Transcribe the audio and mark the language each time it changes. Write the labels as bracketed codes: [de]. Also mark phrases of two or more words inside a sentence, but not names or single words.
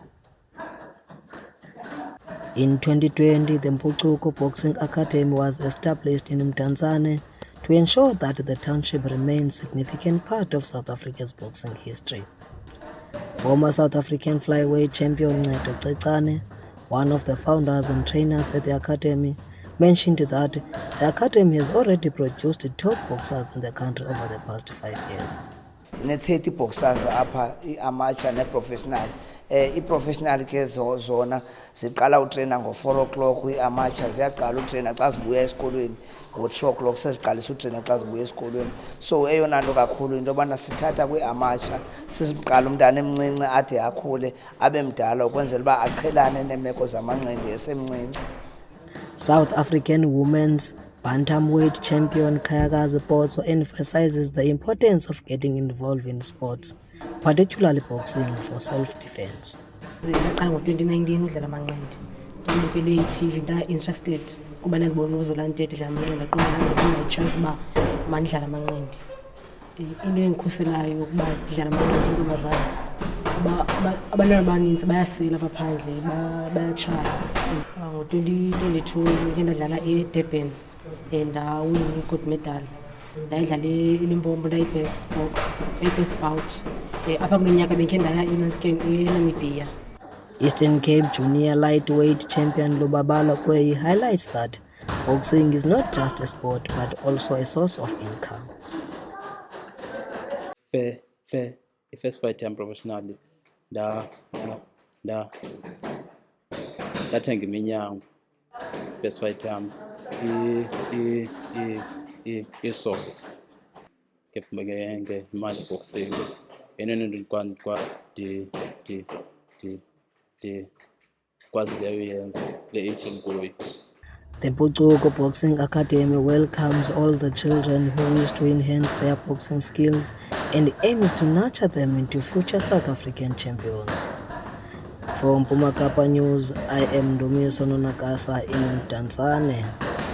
[en] In 2020, the Mpucuko Boxing Academy was established in Mdantsane to ensure that the township remains a significant part of South Africa's boxing history. Former South African flyweight champion Ncetho Cecane, one of the founders and trainers at the academy, mentioned that the academy has already produced top boxers in the country over the past 5 years. [xh] 30 boxers apha i-amateur ne-professional. I-professional ke zona ziqala utrena ngo-4 o'clock, i-amateur ziyaqala utrena xa zibuya esikolweni ngo-3 o'clock, seziqalisa utrena xa zibuya esikolweni. So eyona nto kakhulu into yobana sithatha kwi-amateur siziqala umntana emncinci ade akhule abe mdala ukwenzela uba aqhelane neemeko zamanqindi esemncinci. [en] South African women's bantamweight champion Khayakazi Potso emphasizes the importance of getting involved in sports, particularly boxing, for self-defense. [xh] Ndaqala ngo-2019 udlala amanqindi, ndibukele i-TV nda-interested kuba ndandibona uZola Ntete edlala amanqindi, ndaqonda ndinga-chance uba mandidlala amanqindi. Into endikhuselayo ukuba ndidlala amanqindi intombazana kuba abantwana abanintsi bayasela apha phandle, bayatshaya. Ngo-2022 ke ndadlala eDurban ndawina i- [en] gold medal. [xh] Ndayidlala eLimpopo ndayi- [en] best bout. [xh] Apha kulo nyaka bendikhe ndaya eNamibia. [en] Eastern Cape Junior Lightweight champion Lubabalo Kweyi highlights that boxing is not just a sport but also a source of income. The first fight time professionally, [xh] ndathenga iminyango. [en] First fight time [xh] isoko ngemali boxing enene ndikwazi leyo le age enkulu. [en] The Mpucuko Boxing Academy welcomes all the children who wish to enhance their boxing skills and aims to nurture them into future South African champions. For Mpuma Kapa News, I am Ndumiso Nonakasa in Mdantsane.